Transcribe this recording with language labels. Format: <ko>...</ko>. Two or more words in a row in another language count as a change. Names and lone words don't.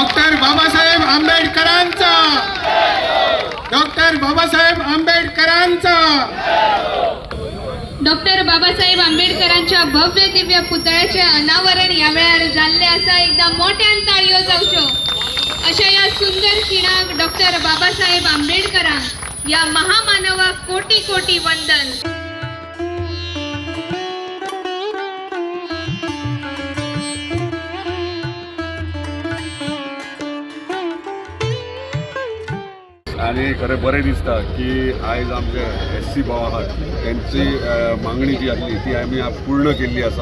<kok>डॉक्टर बाबासाहेब आंबेडकरांचा, डॉक्टर बाबासाहेब आंबेडकरांचा, डॉक्टर बाबासाहेब आंबेडकरांच्या भव्य दिव्य पुतळ्याचे अनावरण या वेळार जाल्ले असा एकदा मोठ्यान ताळयो जावच्यो। अशा या सुंदर खिणाक डॉक्टर बाबासाहेब आंबेडकरांक या महामानवाक कोटी कोटी वंदन। आणि खरें बरें दिसता की आयज आमचे SC भाव आहात त्यांची मागणी जी आसली ती आमी पूर्ण केल्ली आसा।</kok>